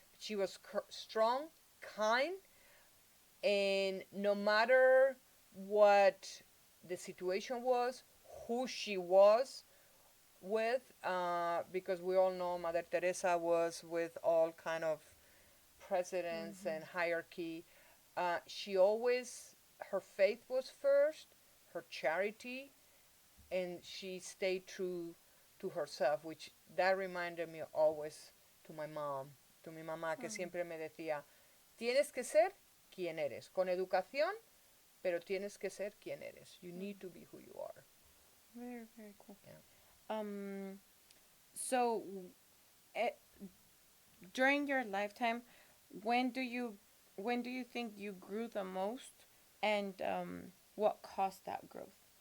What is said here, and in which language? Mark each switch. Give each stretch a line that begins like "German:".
English: She was strong, kind, and no matter what the situation was, who she was with, because we all know Mother Teresa was with all kind of presidents Mm-hmm. and hierarchy. She always, her faith was first, her charity, and she stayed true to herself, which that reminded me always to my mom, to
Spanish: mi mamá, que Mm. siempre me decía, tienes que ser quien eres, con educación, pero tienes que ser quien eres.
English: You Mm. need to be who you are. Very, very cool. Yeah. So eh, during your lifetime, when do you when do you think you grew the most, and what caused that growth?